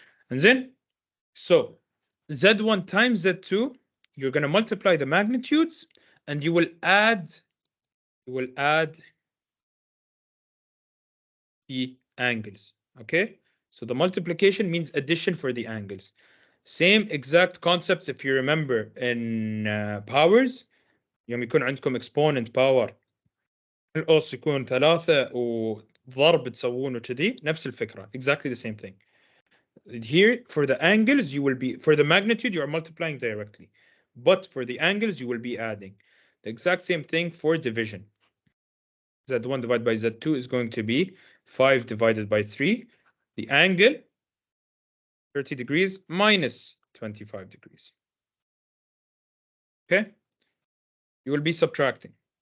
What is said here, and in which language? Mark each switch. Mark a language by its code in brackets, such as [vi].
[en] And then, so Z1 times Z2, you're going to multiply the magnitudes and you will add the angles. Okay? So the multiplication means addition for the angles. Same exact concepts if you remember in powers. [ar] يوم يكون عندكم [en] exponent power [ar] الأس يكون 3 وضرب تسوونه كذي نفس الفكرة. [en] Exactly the same thing. Here for the angles you will be, for the magnitude you are multiplying directly, but for the angles you will be adding. The exact same thing for division. Z1 divided by Z2 is going to be 5 divided by 3. The angle 30 degrees minus 25 degrees. Okay? You will be subtracting.